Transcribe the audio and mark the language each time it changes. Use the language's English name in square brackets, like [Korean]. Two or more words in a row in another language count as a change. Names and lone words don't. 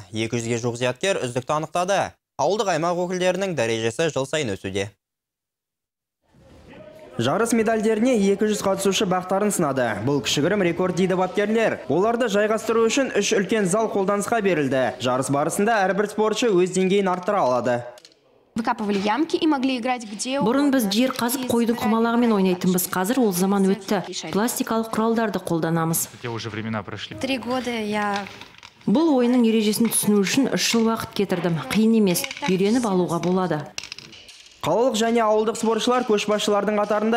[Kazakh] 200-ге жуық зияткер үздікті анықтады. Ауылдық аймақ өкілдерінің дәрежесі жыл сайын өсуде. Жарыс медальдеріне 200 қатысушы бақтарын сынады. Бұл кішігірім рекорд дейді бапкерлер. Оларды жайғастыру үшін 3 үлкен зал қолданысқа берілді. Жарыс барысында әрбір спортшы өз деңгейін арттыра алады. [Russian] Выкапывали ямки и могли играть где. [Kazakh] Бұрын біз жер қазып қойдың құмалағымен ойнайтынбыз. Қазір ол заман өтті. Пластикалық құралдарды қолданамыз. [Russian] 3 года я... [Kazakh] Бұл ойынның ережесін түсіну үшін 3 жыл уақыт кетірдім. Қиын емес, үйреніп алуға болады. Қалалық және ауылдық спортшылар көшбасшылардың қатарында.